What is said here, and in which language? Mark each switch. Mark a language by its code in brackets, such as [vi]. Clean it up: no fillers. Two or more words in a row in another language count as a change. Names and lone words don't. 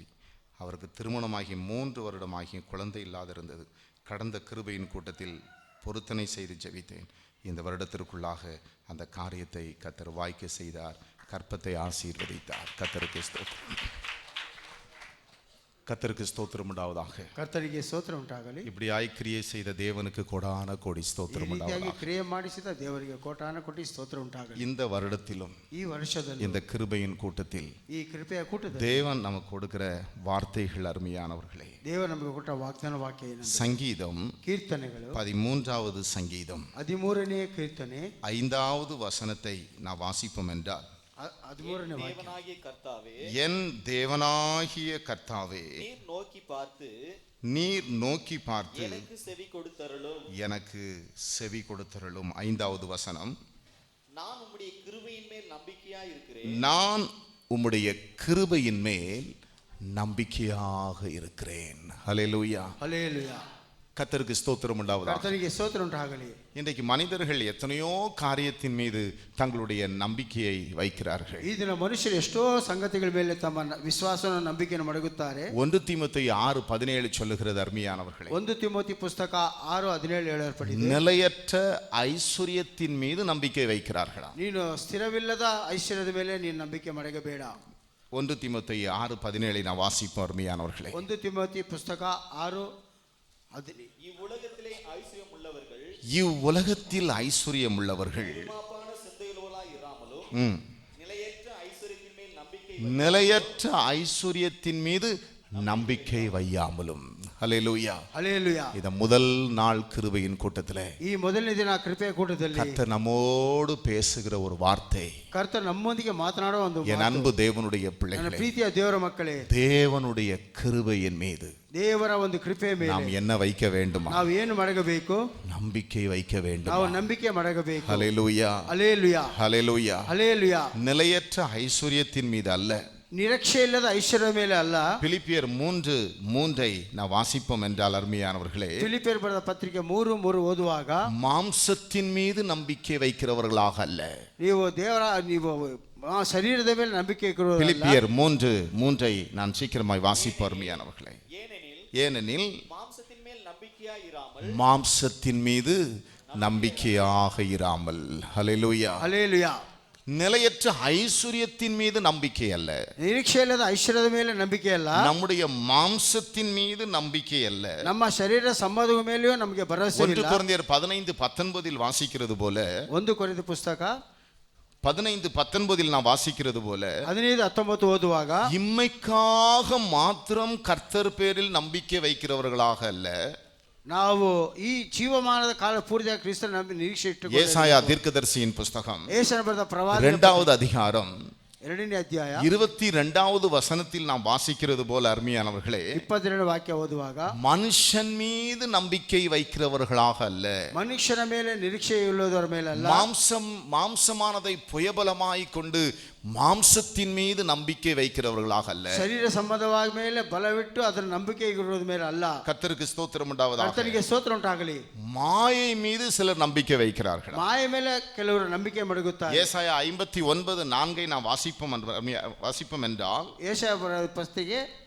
[ta] அவருக்கு திருமணமாகி 3 வருடமாகி குழந்தை இல்லாதிருந்தது. கடந்த கிருபையின் கூட்டத்தில் பொருத்தனை செய்து ஜெபித்தேன். இந்த வருடத்திற்குள்ளாக அந்த காரியத்தை கர்த்தர் வாய்க்க செய்தார். கற்பத்தை ஆசீர்வதித்தார். கர்த்தருக்கு ஸ்தோத்திரம். கர்த்தருக்கு ஸ்தோத்திரம் உண்டாவதாக. [kn] ಕರ್ತನಿಗೆ ಸ್ತೋತ್ರ ಉಂಟಾಗಲಿ. [ta] இப்படியாய் கிரியை செய்த தேவனுக்கு கோடான கோடி ஸ்தோத்திரம் உண்டாவதாக. [kn] ಕ್ರಿಯೆ ಮಾಡಿಸಿದ ದೇವರಿಗೆ ಕೋಟಾನ ಕೋಟಿ ಸ್ತೋತ್ರ ಉಂಟಾಗಲಿ. [ta] இந்த வருடத்திலும் [kn] ಈ ವರ್ಷದಲ್ಲಿ [ta] இந்த கிருபையின் கூட்டத்தில் [kn] ಈ ಕೃಪೆಯ ಕೂಟದಲ್ಲಿ [ta] தேவன் நமக்கு கொடுக்கிற வார்த்தைகள் அருமையானவர்களே. [kn] ದೇವರು ನಮಗೆ ಕೊಟ್ಟ ವಾಗ್ದಾನ ವಾಕ್ಯ ಏನು? [ta] சங்கீதம் [kn] ಕೀರ್ತನೆಗಳು [ta] 13வது சங்கீதம் [kn] 13ನೇ ಕೀರ್ತನೆ [ta] 5வது வசனத்தை நான் வாசிப்போம் என்றால், [kn] 13ನೇ ವಾಕ್ಯ. [ta] தேவனாகிய கர்த்தாவே, என் தேவனாகிய கர்த்தாவே, நீர் நோக்கி பார்த்து நீர் நோக்கி பார்த்து எனக்கு செவி கொடுத்தருளும். எனக்கு செவி கொடுத்தருளும். 5வது வசனம், நான் உம்முடைய கிருபையின் மேல் நம்பிக்கையா இருக்கிறேன். நான் உம்முடைய கிருபையின் மேல் நம்பிக்கையாக இருக்கிறேன். ஹல்லேலூயா. [kn] ಹಲ್ಲೆಲೂಯಾ. [ta] கர்த்தருக்கு ஸ்தோத்திரம் உண்டாவதாக. [kn] ಕರ್ತನಿಗೆ ಸ್ತೋತ್ರ ಉಂಟಾಗಲಿ. [ta] இன்றைக்கு மனிதர்கள் எத்தனையோ காரியத்தின் மீது தங்களுடைய நம்பிக்கையை வைக்கிறார்கள். [kn] ಈ ದಿನ ಮನುಷ್ಯರು ಎಷ್ಟೋ ಸಂಗತಿಗಳ ಮೇಲೆ ತಮ್ಮ ವಿಶ್ವಾಸವನ್ನು ನಂಬಿಕೆಯನ್ನು ಮಡಗುತ್ತಾರೆ. [ta] 1 தீமோத்தேயு 6:17 சொல்லுகிறது அருமையானவர்களே. [kn] 1 ತಿಮೋತಿ ಪುಸ್ತಕ 6:17 ಹೇಳಲ್ಪಟ್ಟಿದೆ. [ta] நிலையற்ற ஐஸ்வர்யத்தின் மீது நம்பிக்கை வைக்கிறார்களா? [kn] ನೀನು ಸ್ಥಿರವಿಲ್ಲದ ಐಶ್ವರ್ಯದ ಮೇಲೆ ನೀನು ನಂಬಿಕೆ ಮಡಗಬೇಡ. [ta] 1 தீமோத்தேயு 6:17 நான் வாசிப்போம் அருமையானவர்களே. [kn] 1 ತಿಮೋತಿ ಪುಸ್ತಕ 6:17. [ta] இவ்வுலகத்திலே ஐஸ்வர்யம் உள்ளவர்கள் இவ்வுலகத்தில் ஐஸ்வர்யம் உள்ளவர்கள் மாப்பான சிந்தையுள்ளவர்களாய் இராமலும் நிலையற்ற ஐஸ்வர்யத்தின் மேல் நம்பிக்கை நிலையற்ற ஐஸ்வர்யத்தின் மீது நம்பிக்கை வையாமலும். ஹல்லேலூயா. [kn] ಹಲ್ಲೆಲೂಯಾ. [ta] இத முதல் நாள் கிருபையின் கூட்டத்திலே [kn] ಈ ಮೊದಲನೇ ದಿನ ಕೃಪೆಯ ಕೂಟದಲ್ಲಿ [ta] கர்த்தர் நம்மோடு பேசுகிற ஒரு வார்த்தை. [kn] ಕರ್ತರ್ ನಮ್ಮೊಂದಿಗೆ ಮಾತನಾಡುವ ಒಂದು [ta] என் அன்பு தேவனுடைய [kn] ನನ್ನ [ta] பிள்ளைகளே, [kn] ಪ್ರೀತಿಯ ದೇವರ ಮಕ್ಕಳೇ, [ta] தேவனுடைய கிருபையின் மீது [kn] ದೇವರ ಒಂದು ಕೃಪೆಯ [ta] நாம் [kn] ಮೇಲೆ [ta] என்ன வைக்க வேண்டுமா? [kn] ನಾವು ಏನು ಮಡಗಬೇಕು? [ta] நம்பிக்கை வைக்க வேண்டும். [kn] ನಾವು ನಂಬಿಕೆ ಮಡಗಬೇಕು. [ta] ஹல்லேலூயா. [kn] ಹಲ್ಲೆಲೂಯಾ. [ta] ஹல்லேலூயா. [kn] ಹಲ್ಲೆಲೂಯಾ. [ta] நிலையற்ற ஐஸ்வர்யத்தின் மீது அல்ல, [kn] ನಿರೀಕ್ಷೆ ಇಲ್ಲದ ಐಶ್ವರ್ಯದ ಮೇಲೆ ಅಲ್ಲ. [ta] பிலிப்பியர் 3:3 நான் வாசிப்போம் என்றால் அருமையானவர்களே, [kn] ಫಿಲಿಪಿಯರ್ ಬರೆದ ಪತ್ರಿಕೆ 3:3 ಓದುವಾಗ, [ta] மாம்சத்தின் மீது நம்பிக்கை வைக்கிறவர்களாக அல்ல. [kn] ನೀವು ಶರೀರದ ಮೇಲೆ ನಂಬಿಕೆ ಇರುವುದಲ್ಲ. [ta] பிலிப்பியர் 3:3 நான் சீக்கிரமாய் வாசிப்போம் அருமையானவர்களே. ஏனெனில் மாம்சத்தின் மேல் நம்பிக்கையா இராமல் மாம்சத்தின் மீது நம்பிக்கையாக இராமல். ஹல்லேலூயா. [kn] ಹಲ್ಲೆಲೂಯಾ. [ta] நிலையற்ற ஐஸ்வர்யத்தின் மீது நம்பிக்கை அல்ல, [kn] ನಿರೀಕ್ಷೆ ಇಲ್ಲದ ಐಶ್ವರ್ಯದ ಮೇಲೆ ನಂಬಿಕೆ ಅಲ್ಲ, [ta] நம்முடைய மாம்சத்தின் மீது நம்பிக்கை அல்ல. [kn] ನಮ್ಮ ಶರೀರ ಸಂಬಂಧದ ಮೇಲೆಯೂ ನಮಗೆ ಭರವಸೆ 1 ಇಲ್ಲ. [ta] கொரிந்தியர் 15:19 வாசிக்கிறது போல, [kn] 1 ಕೊರಿಂಥ ಪುಸ್ತಕ [ta] 15:19 நான் வாசிக்கிறது போல, [kn] 15:19 ಓದುವಾಗ, [ta] இம்மைக்காக மாத்திரம் கர்த்தர் பேரில் நம்பிக்கை வைக்கிறவர்களாக அல்ல, [kn] ನಾವು ಈ ಜೀವಮಾನದ ಕಾಲ ಪೂರ್ತಿಯಾಗಿ ಕ್ರಿಸ್ತನ ನಂಬಿ ನಿರೀಕ್ಷೆ ಇಟ್ಟುಕೊಂಡು, [ta] ஏசாயா தீர்க்கதரிசியின் புஸ்தகம் [kn] ಏಷನ ಬರೆದ ಪ್ರವಾದ [ta] 2வது அதிகாரம் [kn] 2ನೇ ಅಧ್ಯಾಯ [ta] 22வது வசனத்தில் நாம் வாசிக்கிறது போல அருமையானவர்களே, [kn] 22 ವಾಕ್ಯ ಓದುವಾಗ, [ta] மனுஷன் மீது நம்பிக்கை வைக்கிறவர்களாக அல்ல, [kn] ಮನುಷ್ಯನ ಮೇಲೆ ನಿರೀಕ್ಷೆ ಇಲ್ಲದವರ ಮೇಲೆ ಅಲ್ಲ, [ta] மாம்சமானதை புயபலமாய் கொண்டு மாம்சத்தின் மீது நம்பிக்கை வைக்கிறவர்களாக அல்ல, [kn] ಶರೀರ ಸಂಬಂಧವಾದ ಮೇಲೆ ಬಲವಿಟ್ಟು ಅದರ ನಂಬಿಕೆ ಇರೋದ ಮೇಲೆ ಅಲ್ಲ. [ta] கர்த்தருக்கு ஸ்தோத்திரம் உண்டாவதாக. [kn] ಕರ್ತನಿಗೆ ಸ್ತೋತ್ರ ಉಂಟಾಗಲಿ. [ta] மாயை மீது சிலர் நம்பிக்கை வைக்கிறார்கள். [kn] ಮಾಯ ಮೇಲೆ ಕೆಲವರು ನಂಬಿಕೆ ಮಡಗುತ್ತಾರೆ. [ta] ஏசாயா 59:4 நான் வாசிப்போம் என்றால், [kn] ಏಷಯ ಬರೆದ ಪುಸ್ತಕ